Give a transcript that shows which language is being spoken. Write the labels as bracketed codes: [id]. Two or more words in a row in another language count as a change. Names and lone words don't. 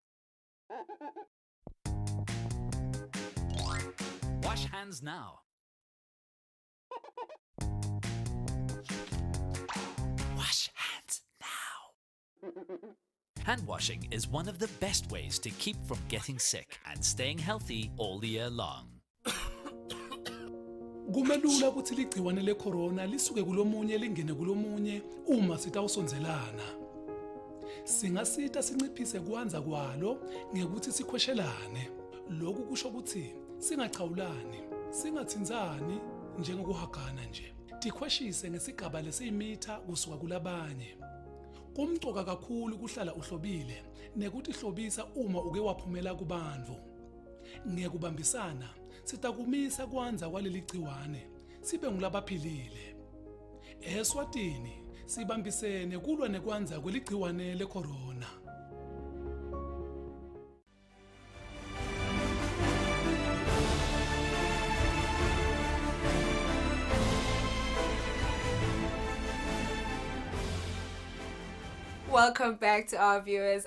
[en] Wash hands now. Wash hands now. Hand washing is one of the best ways to keep from getting sick and staying healthy all the year long. [ss] Kumelula ukuthi ligciwane lecorona lisuke kulomunye lingene kulomunye uma sitawusonzelana. Singasita sinciphise kwanza kwalo ngekuthi sikhweshelane. Lokhu kusho ukuthi singachawulani, singathinzani njengokuhagana nje. Tikhweshise ngesigaba lesiyimitha kusuka kulabanye. Kumcoka kakhulu kuhlala uhlobile nekuthi hlobisa uma uke waphumela kubantu. Ngekubambisana sitakumisa kwanza kwaleli gciwane sibe ngulabaphilile. Eswatini sibambisene kulwa nekwanza kweligciwane le-corona. [en] Welcome back to our viewers.